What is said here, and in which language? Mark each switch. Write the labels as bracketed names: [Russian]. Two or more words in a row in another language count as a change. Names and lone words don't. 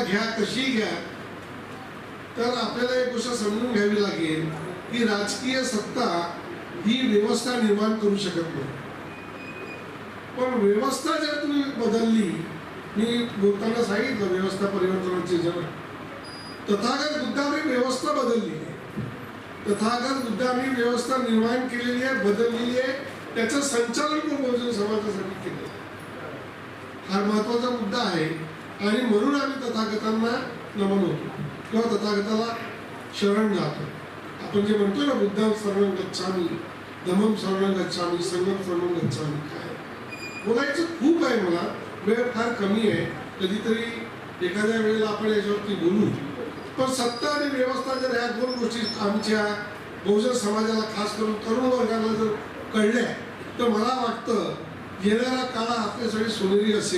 [Marathi] घ्या कशी घ्या, तर आपल्याला एक गोष्ट समजून घ्यावी लागेल की राजकीय सत्ता ही व्यवस्था निर्माण करू शकत नाही, पण व्यवस्था जर तुम्ही बदलली, मी बोलताना सांगितलं व्यवस्था परिवर्तनाचे जग, तथागत बुद्धांनी व्यवस्था बदलली, तथागत बुद्धांनी व्यवस्था निर्माण केलेली आहे, बदललेली आहे, त्याचं संचालन पण बहुजन समाजासाठी केलं. हा महत्वाचा मुद्दा आहे आणि म्हणून आम्ही तथागतांना नमन होतो किंवा तथागताला शरण जातो. आपण जे म्हणतो ना, [Pali] बुद्धं शरणं गच्छामि, धम्मं शरणं गच्छामि, संघं शरणं गच्छामि. [Marathi] काय बोलायचं खूप आहे, मला वेळ फार कमी आहे, कधीतरी एखाद्या वेळेला आपण याच्यावरती बोलू. पण सत्ता आणि व्यवस्था जर ह्या 2 गोष्टी आमच्या बहुजन समाजाला, खास करून तरुण वर्गाला जर कळल्या तर मला वाटतं येणारा काळ आपल्यासाठी सोनेरी असेल.